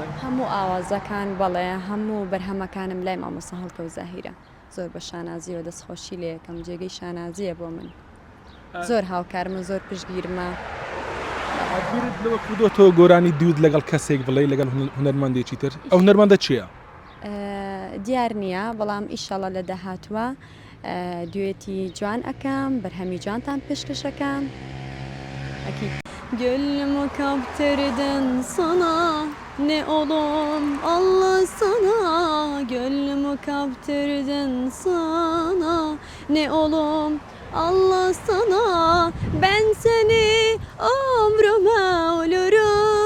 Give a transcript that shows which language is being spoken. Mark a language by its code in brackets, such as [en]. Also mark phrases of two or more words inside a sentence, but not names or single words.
[ckb] هەموو ئاوازەکان بەڵێ هەموو بەرهەمەکانم لای مامۆستا هەڵکەوت زاهیرە زۆر بە شانازیەوە دەستخۆشی لێ یەکەم جێگەی شانازیە بۆ من زۆر هاوکارمە زۆر پشتگیرمە. بیرت لەوە کردوتەوە گۆرانی دیوت لەگەڵ کەسێک بڵێ لەگەڵ هونەرمەندێکی تر ئەو هونەرمەندە چییە؟ دیار نییە بەڵام ئیشەڵە لە داهاتووە دوێتی جوان ئەەکەم بەرهەمی جوانتان پێشکەشەکەم. [tr] Gönlüm kaptırdın sana ne oğlum Allah sana gönlümü kaptırdın sana ne oğlum Allah sana ben seni ömrüme ölürüm